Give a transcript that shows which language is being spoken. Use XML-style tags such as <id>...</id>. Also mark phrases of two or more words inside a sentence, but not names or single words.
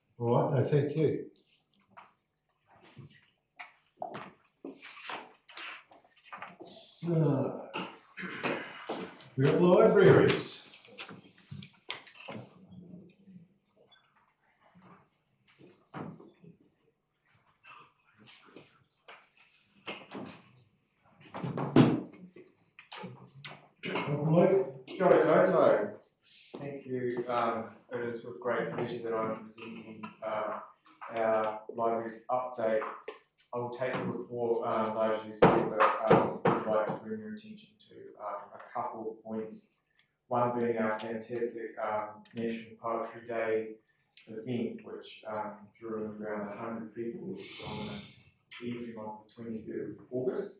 <en>All right, no, thank you. So, we got libraries. Mike?</en> <mi>Kia ora koutou.</mi> <en>Thank you. It is with great pleasure that I'm presenting our libraries update. I will take the report largely through, but I'd like to bring your attention to a couple of points. One being our fantastic National Poetry Day event, which drew around 100 people on the evening of the 23rd of August.</en>